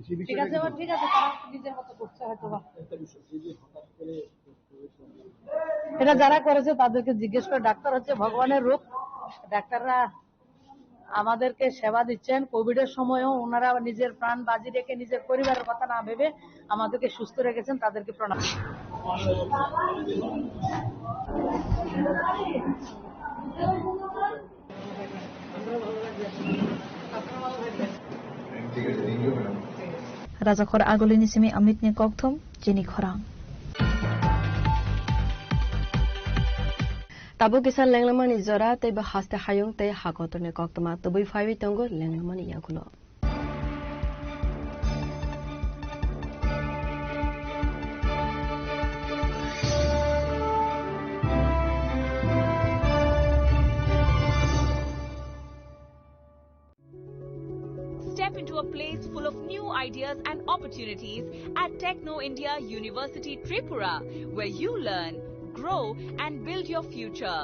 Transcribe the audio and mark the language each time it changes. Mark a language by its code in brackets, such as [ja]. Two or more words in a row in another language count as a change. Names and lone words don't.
[bn] ঠিক আছে, ঠিক আছে, তারা নিজের মতো করছে হয়তো বা। এটা যারা করেছে তাদেরকে জিজ্ঞেস করে, ডাক্তার হচ্ছে ভগবানের রূপ। ডাক্তাররা আমাদেরকে সেবা দিচ্ছেন, কোভিডের সময়ও ওনারা নিজের প্রাণ বাজি রেখে নিজের পরিবারের কথা না ভেবে আমাদেরকে সুস্থ রেখেছেন, তাদেরকে প্রণাম। [trp] Rajakor agulini simi amitni kokthum jini khorang. Tabu kisan lenglamani jora tei ba haste hayung tei hakotone koktoma tubui faiwi tongo lenglamani yagulo. [en] Step into a place full of new ideas and opportunities at Techno India University Tripura, where you learn, grow and build your future.